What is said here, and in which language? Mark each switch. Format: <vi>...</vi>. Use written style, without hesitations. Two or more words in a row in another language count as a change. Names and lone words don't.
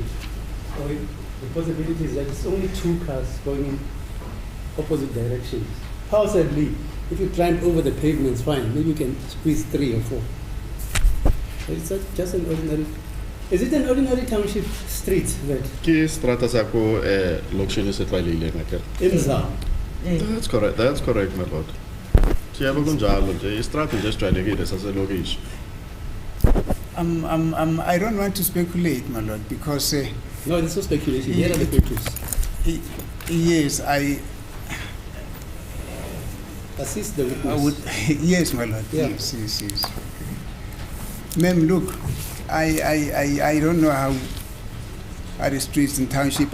<en>So the possibility is that it's only 2 cars going in opposite directions. Possibly, if you climb over the pavements, fine. Maybe you can squeeze 3 or 4. But it's not just an ordinary. Is it an ordinary township street? That?</en> <st>Strata sako location se tlalile ngaka.</st> <en>That's correct. That's correct, my lord.</en> <zu>Tiabo kunjalo nje istrata nje sijwayelekile saselokishi.</zu> <en>I don't want to speculate, my lord, because no, this is speculation. Here are the pictures. Yes, I assist the witness. I would, yes, my lord. Yeah. Yes. Ma'am, look, I don't know how are the streets in township.</en>